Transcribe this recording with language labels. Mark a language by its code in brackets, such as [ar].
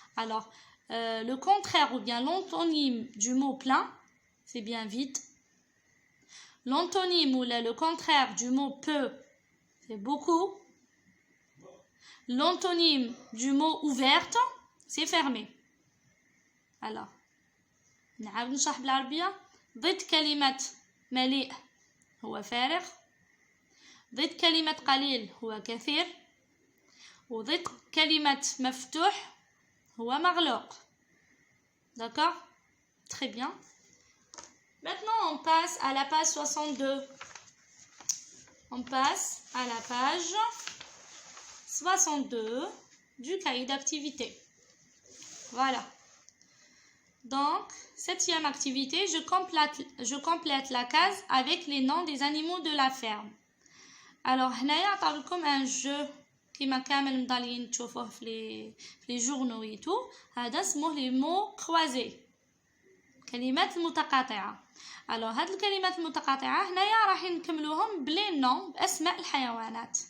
[fr] Alors, le contraire ou bien l'antonyme du mot plein, c'est bien vide. L'antonyme ou le contraire du mot peu, c'est beaucoup. L'antonyme du mot ouverte, c'est fermé. [ar] Alors, نعاود نشرح بالعربية. ضد كلمة مليء هو فارغ. ضد كلمة قليل هو كثير. وضد كلمة مفتوح هو مغلوق. [fr] D'accord? Très bien. Maintenant, on passe à la page 62. On passe à la page 62 du cahier d'activité. Voilà. Donc, septième activité, je complète la case avec les noms des animaux de la ferme. [ar] Alors, هنايا عطاولكم [fr] un jeu [ar] كيما كامل مضالين تشوفوه في [fr] les journaux et tout. [ar] هذا اسمه [fr] les mots croisés. [ar] كلمات المتقاطعة. alors هاد الكلمات المتقاطعة هنايا راح نكملوهم بلي نون باسماء الحيوانات.